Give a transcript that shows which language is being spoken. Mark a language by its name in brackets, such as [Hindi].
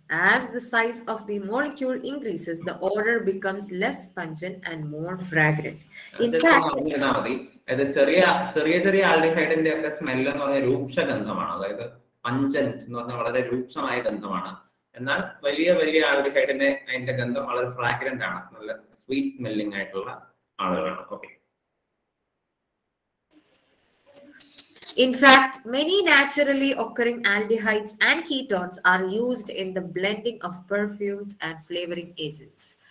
[English] As the size of the molecule increases, the odor becomes less pungent and more fragrant. In fact, [Malayalam] ചെറിയ ആൽഡിഹൈഡിന്റെ ഒക്കെ smell എന്ന് പറഞ്ഞാൽ രൂക്ഷഗന്ധമാണ്. അതായത് pungent എന്ന് പറഞ്ഞാൽ വളരെ രൂക്ഷമായ ഗന്ധമാണ്. എന്നാൽ വലിയ ആൽഡിഹൈഡിന്റെ അതിന്റെ ഗന്ധം വളരെ ഫ്രാഗ്രന്റ് ആണ്, നല്ല സ്വീറ്റ് സ്മെല്ലിംഗ് ആയിട്ടുള്ള ആളുകളാണ്. Okay. [English] In fact, many naturally occurring aldehydes and ketones are used in the blending of perfumes and flavoring agents.